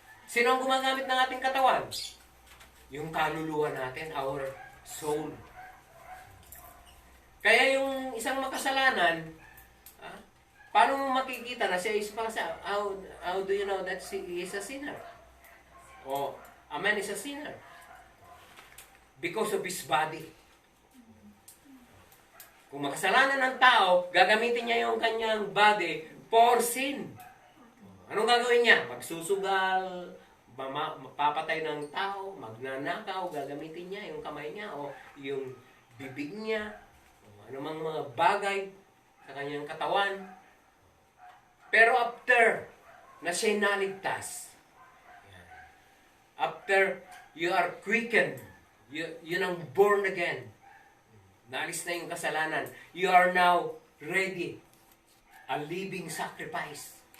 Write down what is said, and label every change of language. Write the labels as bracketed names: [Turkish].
[Filipino] Sino ang gumagamit ng ating katawan? Yung kaluluwa natin, [English] our soul. [Filipino] Kaya yung isang makasalanan, paano mo makikita na siya is makasalanan? [English] How do you know that he is a sinner? O, a man is a sinner? because of his body. [Filipino] Kung makasalanan ng tao, gagamitin niya yung kanyang body [English] for sin. [Filipino] Anong gagawin niya? Magsusugal, mapapatay ng tao, magnanakaw, gagamitin niya yung kamay niya o yung bibig niya, o anumang mga bagay sa kanyang katawan. Pero [English] after [Filipino] na siya naligtas, [English] after you are quickened, [Filipino] yun ang [English] born again, [Filipino] naalis na yung kasalanan, [English] you are now ready, a living sacrifice.